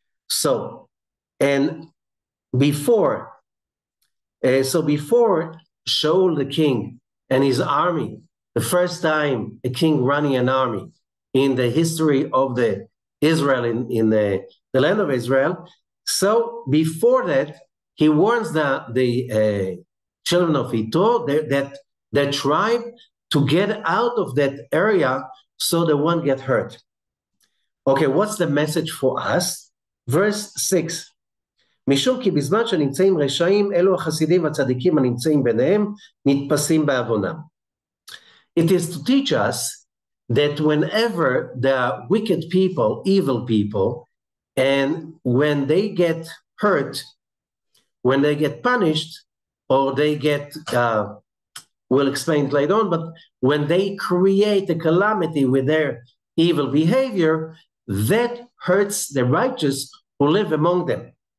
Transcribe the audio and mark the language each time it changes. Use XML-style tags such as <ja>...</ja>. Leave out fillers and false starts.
<en>So, and before Shaul the king and his army, the first time a king running an army in the history of the Israel, in the land of Israel. So before that, he warns the children of Yitro, that tribe, to get out of that area so they won't get hurt. Okay, what's the message for us? Verse 6,</en> <he>משום כי בזמן שנמצאים רשעים, אלו החסידים והצדיקים הנמצאים ביניהם, נתפסים בעוונם.</he> <en>It is to teach us that whenever there are wicked people, evil people, and when they get hurt, when they get punished, or they get, we'll explain it later on, but when they create a calamity with their evil behavior, that hurts the righteous who live among them.</en>